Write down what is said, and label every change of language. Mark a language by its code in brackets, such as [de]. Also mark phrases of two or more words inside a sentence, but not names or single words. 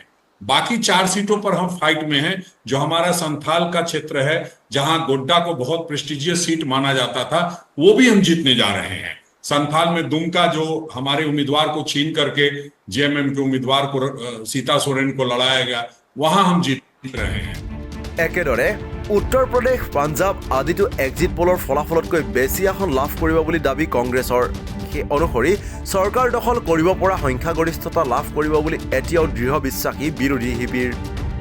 [hi] बाकी 4 सीटों पर हम फाइट में हैं, जो हमारा संथाल का क्षेत्र है, जहां गोड्डा को बहुत [en] prestigious seat [hi] माना जाता था, वो भी हम जीतने जा रहे हैं। संथाल में दुमका जो हमारे उम्मीदवार को छीन करके जेएमएम के उम्मीदवार को सीता सोरेन को लड़ाया गया, वहां हम जीत रहे हैं। [as] একেদৰে উত্তৰ প্ৰদেশ, পাঞ্জাৱ আদিতো [en] exit poll [as] ফলাফলতকৈ বেছি আসন লাভ কৰিব বুলি দাবী কংগ্ৰেছৰ। সেই অনুসৰি চৰকাৰ দখল কৰিব পৰা সংখ্যাগৰিষ্ঠতা লাভ কৰিব বুলি এতিয়াও দৃঢ় বিশ্বাসী বিৰোধী শিবিৰ।